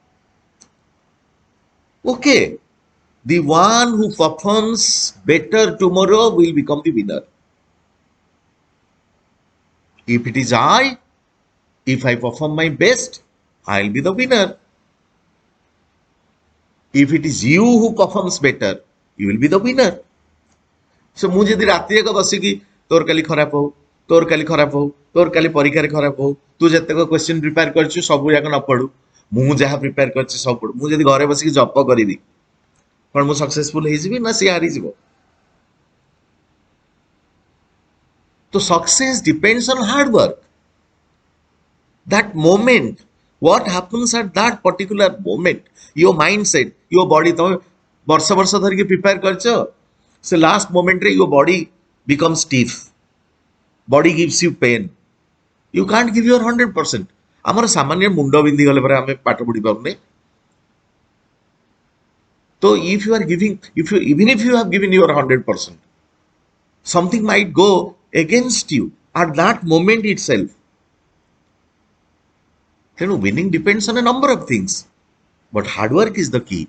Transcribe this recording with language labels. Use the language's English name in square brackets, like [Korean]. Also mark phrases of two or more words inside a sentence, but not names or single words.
[English] Okay, the one who performs better tomorrow will become the winner. If it is if I perform my best, I'll be the winner. If it is you who performs better, you will be the winner. [Odia] So ମୁଁ ଯଦି ରାତିରେ ବସିକି ତୋର କାଲି ଖରାପ ହଉ, ତୋର କାଲି ଖରାପ ହଉ, ତୋର କାଲି ପରୀକ୍ଷାରେ ଖରାପ ହଉ, ତୁ ଯେତେକ କ୍ୱେଶ୍ଚିନ୍ ପ୍ରିପେୟାର କରିଛୁ ସବୁ ଯାକ ନ ପଢୁ, ମୁଁ ଯାହା ପ୍ରିପେୟାର କରିଛି ସବୁ ପଢୁ, ମୁଁ ଯଦି ଘରେ ବସିକି ଜପ କରିବି କ'ଣ ମୁଁ ସକ୍ସେସଫୁଲ ହେଇଯିବି ନା ସିଏ ହାରିଯିବ? [English] ତ success depends on hard work. That moment, what happens at that particular moment, your mindset, your body, [Odia] ତମେ ବର୍ଷ ବର୍ଷ ଧରିକି ପ୍ରିପେୟାର କରିଛ, ସେ ଲାଷ୍ଟ ମୋମେଣ୍ଟରେ [English] your body becomes stiff, body gives you pain, you can't give your 100%. [Odia] ଆମର ସାମାନ୍ୟ ମୁଣ୍ଡ ବିନ୍ଧି ଗଲେ ପରେ ଆମେ ପାଠ ପଢି ପାରୁନେ. [English] So if you are giving, even if you have given your 100%, something might go against you. at that moment itself. Winning depends on a number of things, but hard work is the key.